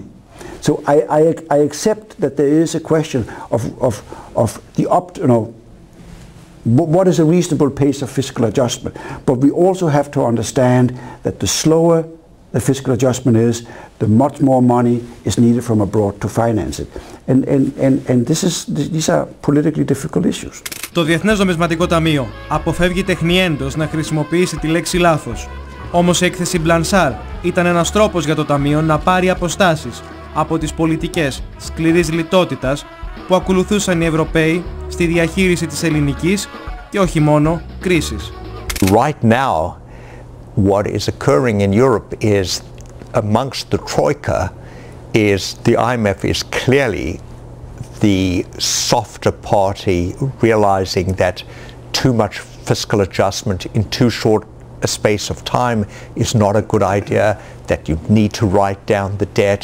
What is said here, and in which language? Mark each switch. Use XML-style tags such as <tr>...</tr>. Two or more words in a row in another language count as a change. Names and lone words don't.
<en>So I accept that there is a question of the what is a reasonable pace of fiscal adjustment. But we also have to understand that the slower the fiscal adjustment is, the much more money is needed from abroad to finance it. And these are politically difficult issues.</en> <el>Το Διεθνές Νομισματικό Ταμείο αποφεύγει τεχνιέντος να χρησιμοποιήσει τη λέξη λάθος. Όμως η έκθεση Μπλανσάρ ήταν ένας τρόπος για το Ταμείο να πάρει αποστάσεις από τις πολιτικές σκληρής λιτότητας που ακολουθούσαν οι Ευρωπαίοι στη διαχείριση της ελληνικής και όχι μόνο κρίσης.</el> <en>Right now, what is occurring in Europe is amongst the Troika is the IMF is clearly the softer party, realizing that too much fiscal adjustment in too short a space of time is not a good idea, that you need to write down the debt.</en>